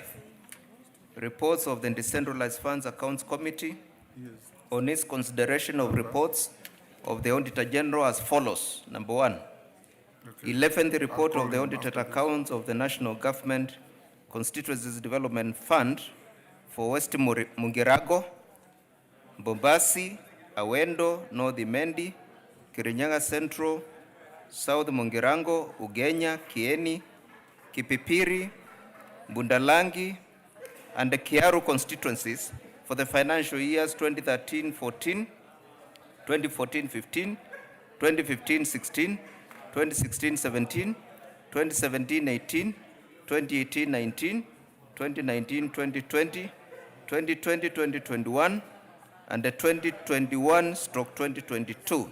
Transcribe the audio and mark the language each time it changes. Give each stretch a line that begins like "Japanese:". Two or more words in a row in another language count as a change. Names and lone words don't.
English: Reports of the Decentralized Funds Accounts Committee on its consideration of reports of the Auditor General as follows. Number 1, 11th report of the audited accounts of the National Government Constituencies Development Fund for West Mungirago, Bombasi, Awendo, North Imendi, Kirinyaga Central, South Mungirango, Ugenya, Kieni, Kipipiri, Bundalangi, and the Kiaru constituencies for the financial years 2013-14, 2014-15, 2015-16, 2016-17, 2017-18, 2018-19, 2019-2020, 2020-2021, and the 2021/2022.